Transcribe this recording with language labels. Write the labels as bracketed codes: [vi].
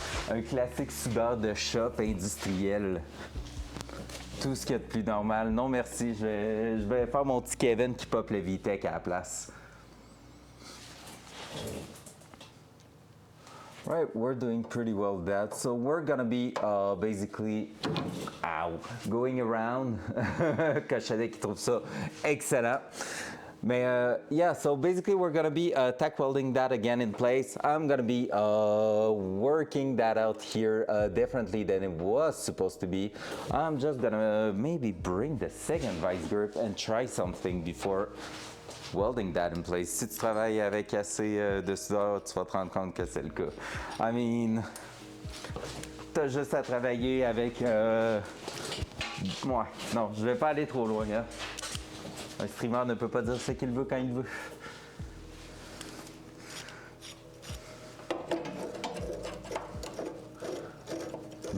[fr] Un classique soudeur de shop industriel. Tout ce qu'il y a de plus normal. Non merci, je vais faire mon petit Kevin qui pop le VTEC à la place. [en] Right, we're doing pretty well with that. So we're gonna be basically going around. [fr] Cochonnet qui trouve ça excellent. [en] Mais yeah, so basically we're gonna be tack welding that again in place. I'm gonna be working that out here differently than it was supposed to be. I'm just gonna maybe bring the second vice grip and try something before welding that in place. [fr] Si tu travailles avec assez de soudeur, tu vas te rendre compte que c'est le cas. [en] I mean, [fr] t'as juste à travailler avec... Ouais, non, je vais pas aller trop loin, hein. Un streamer ne peut pas dire ce qu'il veut quand il veut.